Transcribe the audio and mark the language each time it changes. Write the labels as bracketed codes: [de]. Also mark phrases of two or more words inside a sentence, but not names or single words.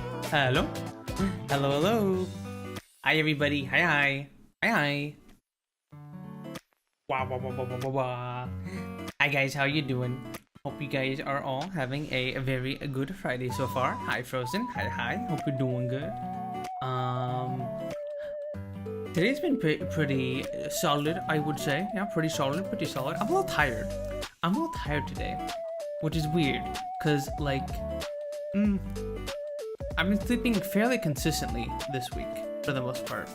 [en] Hello? Hello, hello. Hi, everybody. Hi, hi. Hi, hi. Wah, wah, wah, wah, wah, wah, wah. Hi, guys. How you doing? Hope you guys are all having a very good Friday so far. Hi, Frozen. Hi, hi. Hope you're doing good. Today's been pretty solid, I would say. Yeah, pretty solid, pretty solid. I'm a little tired. I'm a little tired today, which is weird, because, like, I've been sleeping fairly consistently this week, for the most part.